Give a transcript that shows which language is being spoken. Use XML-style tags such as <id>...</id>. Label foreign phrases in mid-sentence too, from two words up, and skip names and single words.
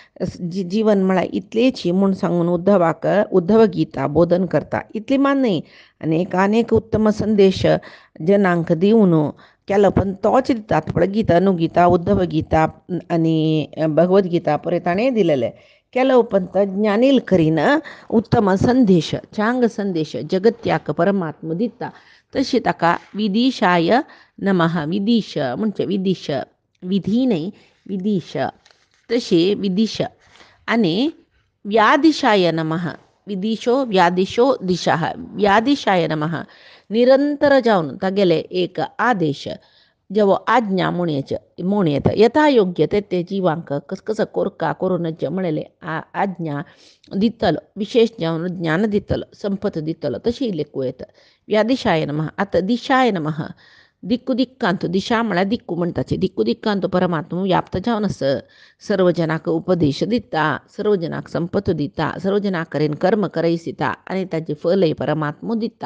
<kok>जीवन म्हळ्यार इतलेच म्हूण सांगून उद्धव गीता बोधन करता इतली मान न्ही अनेक उत्तम संदेश जनांक दिवन केलो पण तोच दितात पळय गीता अनुगीता उद्धव गीता आनी भगवद्गीता पळय ताणें दिलेले केलो उपंत ज्ञानील करीन उत्तम संदेश चांग संदेश जगत्याक परमात्मा दिता. तशी ताका</kok> <sa>विदिशाय नमः</sa> <kok>विदिश म्हणजे विदिश विधी न्ही विदिश तशी विदिश आनी</kok> <sa>व्यादिशाय नमः</sa> <kok>विदिशो व्यादिशो दिशा</kok> <sa>व्यादिशाय नमः</sa> <kok>निरंतर जावन तागेले एक आदेश जेवो आज्ञा म्हूण येता यथा योग्य ते जिवांक कसं कोरका करूनच म्हणले आज्ञा दितलो विशेष जावन ज्ञान दितलो संपत दितलो तशी लेखू येता.</kok> <sa>व्यादिशाय नमः</sa> <kok>आतां</kok> <sa>दिशाय नमः</sa> <kok>दिक्कू दिक्कांत दिशा म्हळ्यार दिक्कू म्हणटाचे दिक्कू दिक्कांत परमात्मा व्याप्त जावन सर्व जनाक उपदेश दिता सर्व जनाक संपत दिता सर्व जनां कडेन कर्म करयसिता आनी ताजें फलय परमात्मा दिता.</kok>